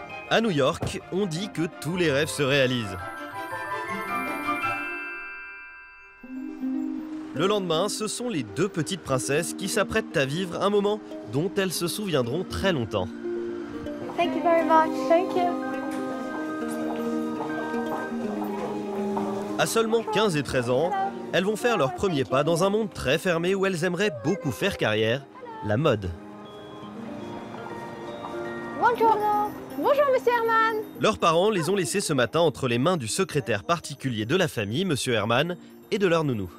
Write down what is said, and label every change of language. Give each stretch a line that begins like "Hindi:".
French: À New York, on dit que tous les rêves se réalisent. Le lendemain, ce sont les deux petites princesses qui s'apprêtent à vivre un moment dont elles se souviendront très longtemps.
English: Thank you very much. Thank you.
French: À seulement 15 et 13 ans, elles vont faire leurs premiers pas dans un monde très fermé où elles aimeraient beaucoup faire carrière, la mode. Bonjour. Bonjour, monsieur Herman. Leurs parents les ont laissés ce matin entre les mains du secrétaire particulier de la famille, monsieur Herman, et de leur nounou.